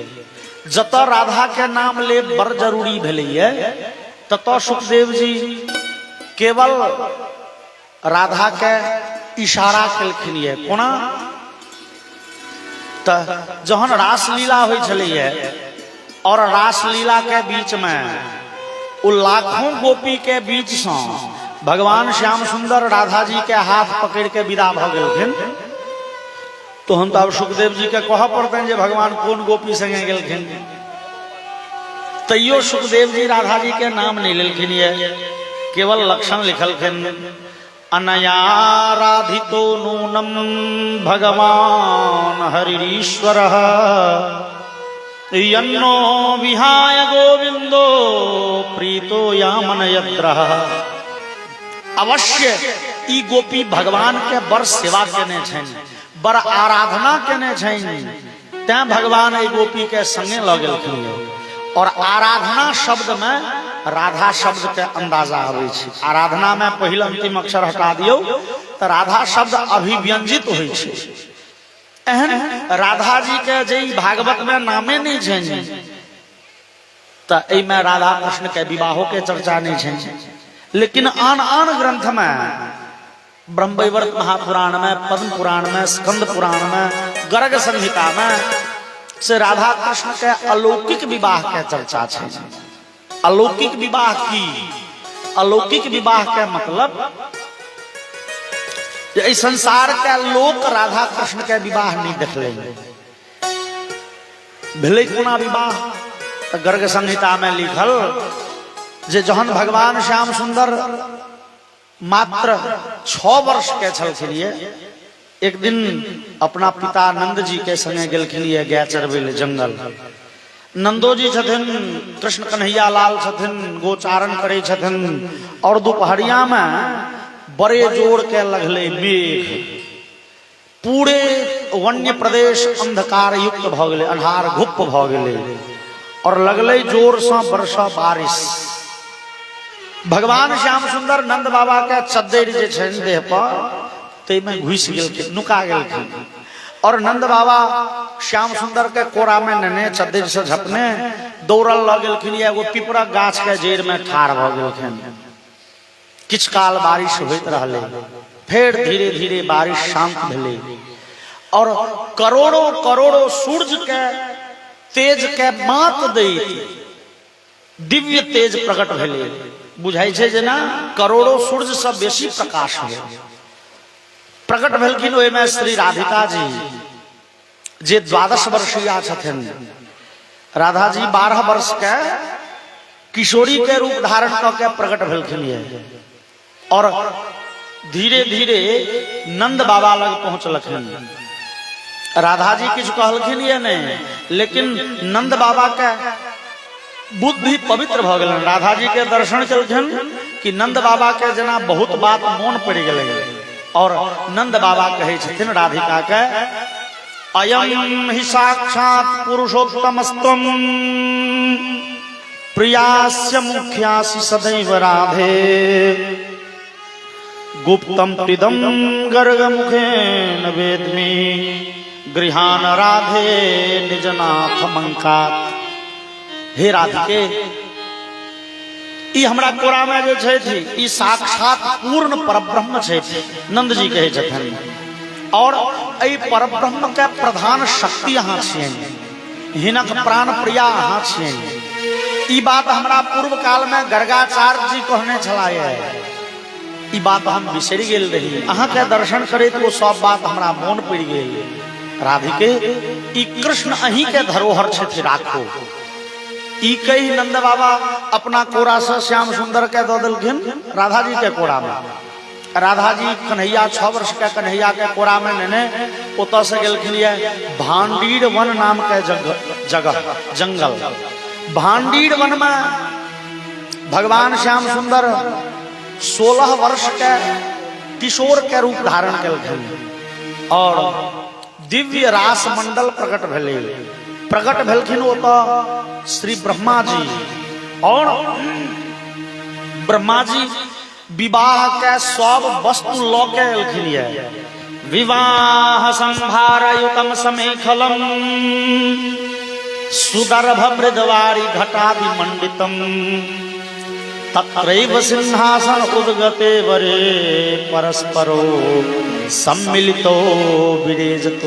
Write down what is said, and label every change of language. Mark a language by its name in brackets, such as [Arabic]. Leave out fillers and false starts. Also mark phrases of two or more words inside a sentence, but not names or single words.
[Maithili] जतऽ राधा के नाम ले बड़ जरूरी भेलैये ततऽ सुखदेव जी केवल राधा के इशारा केलखिन ये। कोना त जहन रासलीला होइ छलैये और रासलीला के बीच में ओ लाखों गोपी के बीच से भगवान श्याम सुंदर राधा जी के हाथ पकड़ के विदा भ गेलखिन। तो हम तो अब सुखदेव जी के कह पड़ते जे भगवान कौन गोपी संगे गेलखिन। तैयो सुखदेव जी राधा जी के नाम नहीं लेलखिन ये, केवल लक्षण लिखलखिन [Sanskrit] अनयाराधितो नूनम भगवान हरिश्वरः यन्नो विहाय गोविंदो प्रीतो यामनयद्रः। [Maithili] अवश्य ई गोपी भगवान के बड़ सेवा केने छन, बड़ आराधना केने छन। तैं भगवान ई गोपी के संगे लऽ गेलखिन। और आराधना शब्द में राधा शब्द के अंदाजा आवे छै। आराधना में पहिल अंतिम अक्षर हटा दियो तो राधा शब्द अभिव्यंजित होइ छै। एहन राधा जी के जे भागवत में नामे नहीं छै तो एहि में राधा कृष्ण के विवाहों के चर्चा नहीं छै। लेकिन आन आन ग्रंथ में ब्रह्मवैवर्त महापुराण में, पद्म पुराण में, स्कंद पुराण में, गर्ग संहिता में से राधा कृष्ण के अलौकिक विवाह के चर्चा छै। अलौकिक विवाह की, अलौकिक विवाह के मतलब इस संसार के लोक राधा कृष्ण के विवाह नहीं देखले। भेलै कोना विवाह तो गर्ग संहिता में लिखल जे जहन भगवान श्याम सुंदर मात्र 6 वर्ष के छलखिन, एक दिन अपना पिता नंद जी के संगे गेलखिन गाय चरबै ले जंगल। नंदो जी छथिन, कृष्ण कन्हैया लाल छथिन, गोचारण करे छथिन, और दोपहरिया में बड़े जोर के लगले मेघ, पूरे वन्य प्रदेश अंधकार युक्त भ गेले, अन्हार घुप भ गेले, और लगले जोर से वर्षा बारिश। भगवान श्याम सुंदर नंद बाबा के चद्दर जे छनि देह पर ते में घुस गेलखिन, नुका गेलखिन, और नंद बाबा श्याम सुंदर के कोरा में नने चद्दर से झपने दौड़ल लग गेलखिन, एगो पिपरा गाछ के जड़ में ठाड़ भ गेलखिन। किछ काल बारिश होइत रहले, फिर धीरे धीरे बारिश शांत भेले, और करोड़ों करोड़ों सूरज के तेज के मात दैत दिव्य तेज प्रकट भेले। बुझाई छे जेना करोड़ों सूरज से बेसी प्रकाश हो प्रकट भेलखिन। ओहि में श्री राधिका जी जे 12 वर्षीय छथिन, राधा जी 12 वर्ष के किशोरी के रूप धारण करके प्रकट भेलखिन, और धीरे धीरे नंद बाबा लग पहुंचलखिन। राधा जी किछु कहलखिन ये नहीं, लेकिन नंद बाबा के बुद्धि पवित्र भ गेलन। राधा जी के दर्शन केलखिन कि नंद बाबा के जना बहुत बात मोन पड़ गेलै, और नंद बाबा कहे छथिन राधिका के, [Sanskrit] अयम हि साक्षात पुरुषोत्तमस्त्वं प्रियास्य मुख्यासि सदैव राधे, गुप्तम त्रिदम गर्ग मुखेन वेद्मि, गृहान राधे निजनाथ मंकात। [Maithili] हे राधिके, ई हमरा कोरा में जे छै थी, ई साक्षात पूर्ण परब्रह्म छै, नंद जी कहे छथिन, और ई परब्रह्म के प्रधान शक्ति अहाँ छियन, हिनक प्राण प्रिया अहाँ छियन। ई बात हमरा पूर्व काल में गर्गाचार्य जी कहने छलाए, ई बात हम बिसरि गेल रही, अहाँ के दर्शन करे तो सब बात हमरा मोन पड़ गेल। राधिके, ई कृष्ण अहीं के धरोहर छथि, राखो। ई कही नंद बाबा अपना कोरा से श्याम सुंदर के दो दिलखिन राधा जी के कोरा में। राधा जी कन्हैया 6 वर्ष के कन्हैया के कोरा में नेने ओत से गेलखिन भांडीर वन नाम के जंगल। भांडीर वन में भगवान श्याम सुंदर 16 वर्ष के किशोर के रूप धारण केलखिन, और दिव्य रास मंडल प्रकट भेले। प्रकट भेलखिन ओत श्री ब्रह्मा जी, और ब्रह्मा जी विवाह के सब वस्तु लौ के एलखिन। [Sanskrit] विवाह संभारयुतम समेखलम सुदर्भ मृदवारी घटादि मंडितम, तत्रैव सिंहासन उद्गते वरे परस्परो सम्मिलितो विरेजतो।